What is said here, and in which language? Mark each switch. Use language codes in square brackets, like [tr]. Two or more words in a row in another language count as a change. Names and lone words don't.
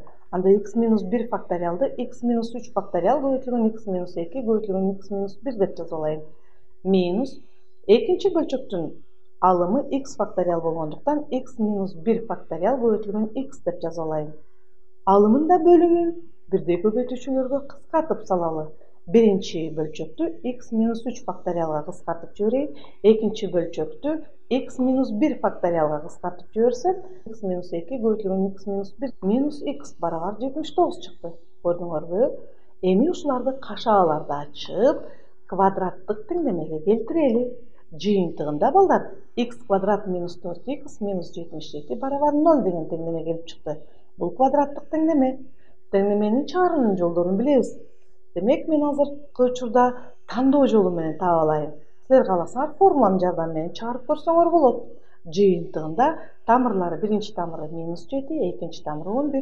[ky] Анда x минус 1 факториалды x минус 3 факториал көбөйтүлгөн x минус 2 көбөйтүлгөн x минус 1 деп жазып алайын. Минус экинчи бөлчөктүн алымы x факториал болгондуктан x минус 1 факториал көбөйтүлгөн x деп жазып алайын. Алымында бөлүмүн бирдей көбөйтүүчүлөргө кыскартып салалы. Birinci bölçöktü x minus 3 faktorialga kıskартып жиберейин. Экинчи бөлчөктү x minus 1 faktorialga kıskартып жиберсем, x minus 2 көбөйтүлгөн x minus 1 minus x барабар 79 чыкты. Көрдүңөрбү? Эми ушуларды кашааларды ачып, квадраттык теңдемеге келтирели. Жыйынтыгында балдар x квадрат minus 4x minus 77 барабар 0 деген теңдеме келип чыкты. Бул квадраттык теңдеме. Теңдеменин чыгаруу жолдорун билебиз. Демек, мен азыркы учурда тандоо жолу менен таап алайын. Силер кааласаңар формуланын жардамы менен чыгарып көрсөңөр болот. Жыйынтыгында тамырлары биринчи тамыры минус 7, экинчи тамыры 11.